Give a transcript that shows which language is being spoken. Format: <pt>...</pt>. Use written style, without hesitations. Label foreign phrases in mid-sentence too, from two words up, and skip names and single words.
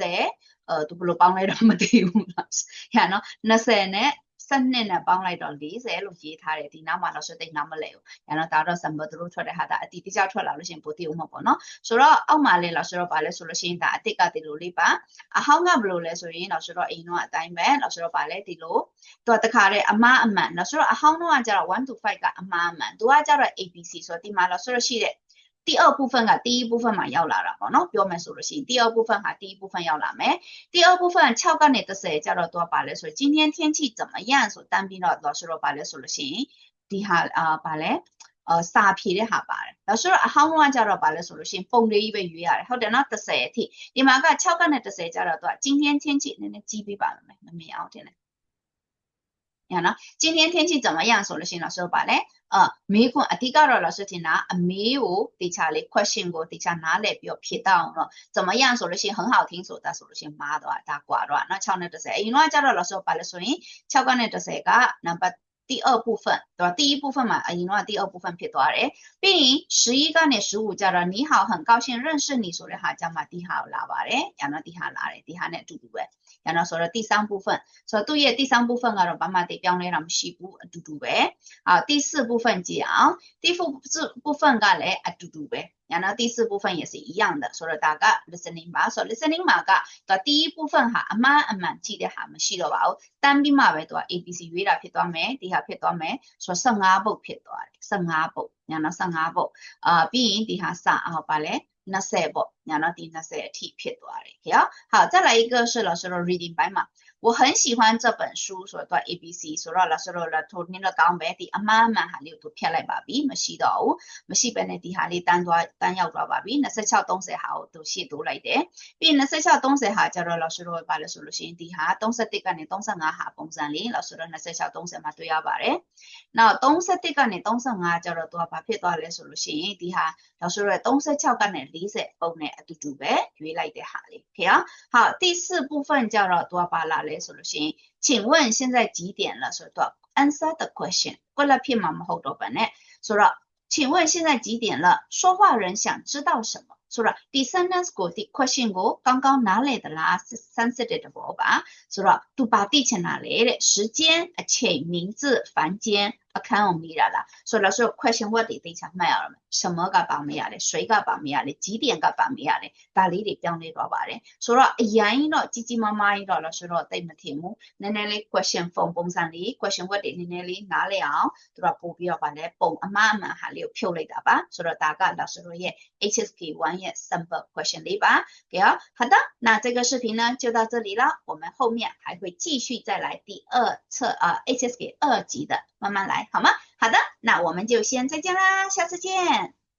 <my>20 သူဘယ်လိုပေါင်းလဲတော့မသိဘူးညာနော်20နဲ့12နဲ့ပေါင်းလိုက်တော့40လို့ရေးထားတယ်ဒီနောက်မှာတော့စတိတ်နောက်မလဲဘူးညာတော့ဒါတော့ sample သူတို့ထွက်တဲ့ဟာဒါအတိအကျထွက်လာလို့ရှိရင်ပိုသိအောင်မပေါ့နော်ဆိုတော့အောက်မှာလဲလို့ဆိုတော့ဗာလဲဆိုလို့ရှိရင်ဒါအတိတ်ကဒီလိုလေးပါအဟောင်းကဘယ်လိုလဲဆို ရင်တော့ဆိုတော့အိမ်တော့အတိုင်းပဲလို့ဆိုတော့ဗာလဲဒီလိုသူကတခါတဲ့အမှားအမှန်လို့ဆိုတော့အဟောင်းတော့ကကျတော့1 to 5ကအမှားအမှန်သူကကျ တော့ ABC ဆိုတော့ဒီမှာလို့ဆိုတော့ရှိတဲ့</my> <zh>第二部分</zh> <my>က</my> <zh>第一部分</zh> <my>မှာရောက်လာတာပေါ့နော်ပြောမယ်ဆိုလို့ရှိရင်</my> <zh>第二部分</zh> <my>ဟာ</my> <zh>第一部分</zh> <my>ရောက်လာမယ်</my> <zh>第二部分</zh> <my>6 ကနေ30ကျတော့တော့ပါလဲဆို</my> <zh>今天天气怎么样</zh> <my>ဆိုတန်းပြီးတော့老师တို့ပါလဲဆိုလို့ရှိရင်ဒီဟာပါလဲစာဖြေတဲ့ဟာပါတယ်老师တို့အဟောင်းကကြတော့ပါလဲဆိုလို့ရှိရင်ပုံလေးကြီးပဲရွေးရတယ်ဟုတ်တယ်နော်30အထိဒီမှာက6ကနေ30ကျတော့တော့今天天气နည်းနည်းကြီးပေးပါမယ်မမြင်အောင်တင်တယ်ညာနော်</my> <zh>今天天气怎么样</zh> <my>ဆိုလို့ရှိရင်老师တို့ပါလဲမေးခွန်းအဓိကတော့老师ထင်တာအမေးကိုတေချာလေး question ကိုတေချာနားလည်ပြီးတော့ဖြေတော့အောင်တော့怎么样ဆိုလို့ရှိရင်</my> <zh>很好听</zh> <my>ဆိုတာဆိုလို့ရှိရင်မားတော့ဒါကွာတော့နော်6နဲ့30အရင်ကကျတော့老师ပါလဲဆိုရင်6ကနေ30ကနံပါတ်</my> <zh>第二部分对吧第一部分嘛</zh> <my>အရင်က</my> <zh>第二部分</zh> <my>ဖြစ်သွားတယ် ပြီးရင်11ကနေ15ကျတော့</my> <zh>你好很高兴认识你</zh> <my>ဆိုတဲ့ဟာကြမှာဒီဟာကိုလာပါတယ်ညာတော့ဒီဟာလာတယ်ဒီဟာနဲ့အတူတူပဲညာတော့ဆိုတော့</my> <zh>第三部分</zh> <my>ဆိုတော့သူ့ရဲ့</my> <zh>第三部分</zh> <my>ကတော့ဘာမှတိပြောင်းလဲတာမရှိဘူးအတူတူပဲ</my> <zh>第四部分</zh> <my>ကြည့်အောင်</my> <zh>第四部分</zh> <my>ကလည်းအတူတူပဲညာတော့</my> <zh>第四部分也是一样的</zh> <my>ဆိုတော့ဒါက listening ပါဆိုတော့ listening မှာက</my> <zh>第一部分</zh> <my>ဟာအမှန်အမှန်ကြည့်တဲ့ဟာမရှိတော့ပါဘူးတန်းပြီးမှပဲသူက ABC ရွေးတာဖြစ်သွားမယ်ဒီဟာဖြစ်သွားမယ်ဆိုတော့15ပုတ်ဖြစ်သွားတယ်15ပုတ် ညာတော့15ပုတ်ပြီးရင်ဒီဟာစပါလဲ20ပေါ့ညာတော့ဒီ20အထိဖြစ်သွားတယ်ဟဲ့</my> <zh>好再来一个是老师的</zh> <my>reading ပိုင်းမှာ</my> <zh>我很喜欢这本书</zh> <my>ဆို တော့ ABC ဆိုတော့老师တို့လည်းထိုနည်းလည်းကောင်းပဲဒီအမှန်ဟာလေးကိုဖြတ်လိုက်ပါပြီမရှိတော့ဘူးမရှိပဲနဲ့ဒီဟာလေးတန်းရောက် သွားပါပြီ26 30ဟာကိုသူရှေ့တိုးလိုက်တယ်ပြီး26 30ဟာကျတော့老师တို့ပါလဲဆိုလို့ရှိရင်ဒီဟာ31ကနေ35ဟာပုံစံလေး老师တို့26 30မှာတွေ့ရပါတယ်နောက်31ကနေ35ကျတော့သူကဘာဖြစ်သွားလဲဆိုလို့ရှိရင်ဒီဟာ老师တို့36ကနေ40ပုံနဲ့အတူတူပဲရွေးလိုက်တဲ့ဟာလေးခေ</my> <zh>好第四部分</zh> <my>ကျတော့သူကပါလာလဲဆိုလို့ရှိရင်</my> <zh>请问现在几点了</zh> <my>ဆိုတော့</my> <en>answer the question</en> <my>ကိုလည်းဖြစ်မှာမဟုတ်တော့ပါနဲ့ဆိုတော့</my> <zh>请问现在几点了？说话人想知道什么？</zh> <my>ဆိုတော့ဒီ sentence ကိုဒီ question ကိုကောင်းကောင်းနားလည်သလား sensitive တဘောပါဆိုတော့သူပါသိချင်တာလေတဲ့时间အချိန်</my> <zh>名字房间</zh> <my>အခန်းကိုမိတာ လားဆိုတော့ဆို question word တွေသိချမှတ်ရအောင်什么ကပါမရလဲ谁ကပါမရလဲ几点ကပါမရလဲဒါလေး တွေပြောင်းလဲသွားပါတယ်ဆိုတော့အရင်တော့ကြီးကြီးမားမားကြီးတော့လို့ဆိုတော့သိမထင်ဘူးနည်းနည်းလေး</my> <en>question form</en> <my>ပုံစံလေး</my> <en>question word</en> <my>တွေနည်းနည်းလေးနားလည်အောင်သူတို့ပို့ပြီးတော့ဗာလဲပုံအမှားအမှန်ဟာလေးကိုဖြုတ်လိုက်တာပါဆိုတော့ဒါက老师တို့ရဲ့ HSK1 ရဲ့</my> <en>sample question</en> <my>လေးပါကဲ</my> <zh>好的那这个视频呢就到这里了我们后面还会继续再来第二册HSK 2级的慢慢来好吗好的那我们就先再见啦下次见</zh>